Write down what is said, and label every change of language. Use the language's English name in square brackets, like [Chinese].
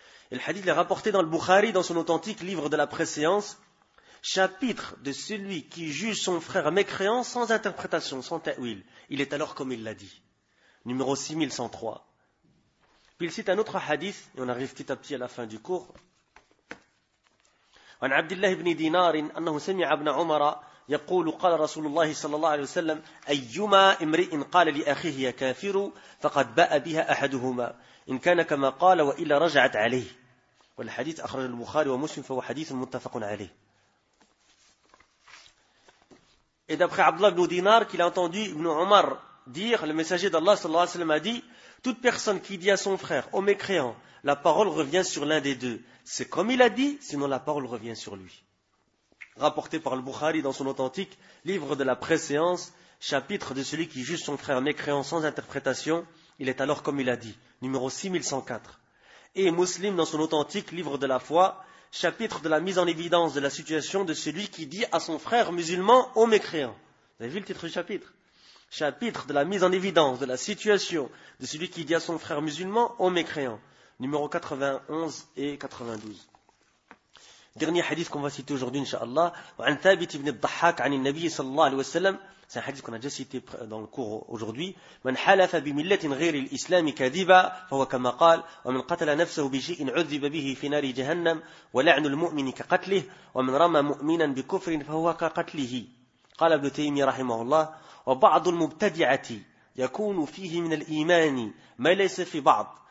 [French] Et le hadith est rapporté dans le Bukhari, dans son authentique livre de la préséance, chapitre de celui qui juge son frère mécréant sans interprétation, sans ta'wil. Il est alors comme il l'a dit. Numéro 6103. Puis il cite un autre hadith, et on arrive petit à petit à la fin du cours. [Arabic] عن عبد الله بن دينار أنه سمع ابن عمر يقول قال رسول الله صلى الله عليه وسلم أيما امرئ قال لأخيه يا كافر فقد باء بها أحدهما إن كان كما قال وإلا رجعت عليه. والحديث أخرج البخاري ومسلم فهو حديث متفق عليه. [French] Et d'après Abdullah ibn Dinar, qu'il a entendu Ibn Omar dire, le messager d'Allah [Arabic] sallallahu alayhi wa sallam [French] a dit, toute personne qui dit à son frère, ô mécréant, la parole revient sur l'un des deux. C'est comme il a dit, sinon la parole revient sur lui. Rapporté par le Bukhari dans son authentique livre de la préséance, chapitre de celui qui juge son frère mécréant sans interprétation, il est alors comme il a dit, numéro 6104. Et Muslim dans son authentique livre de la foi, chapitre de la mise en évidence de la situation de celui qui dit à son frère musulman, ô mécréant. Vous avez vu le titre du chapitre ? Chapitre de la mise en évidence de la situation de celui qui dit à son frère musulman, ô mécréant. Numéro 91 et 92. Dernier hadith qu'on va citer aujourd'hui, inshallah, [Arabic] عن ثابت بن الضحاك عن النبي صلى الله عليه وسلم, [French] c'est un hadith qu'on a déjà cité dans le cours aujourd'hui. [Arabic] من حلف بملة غير الإسلام كذبا فهو كما قال ومن قتل نفسه بشيء عذب به في نار جهنم ولعن المؤمن كقتله ومن رمى مؤمنا بكفر فهو كقتله. قال ابن تيمية رحمه الله وبعض المبتدعة يكون فيه من الإيمان ما ليس في بعض.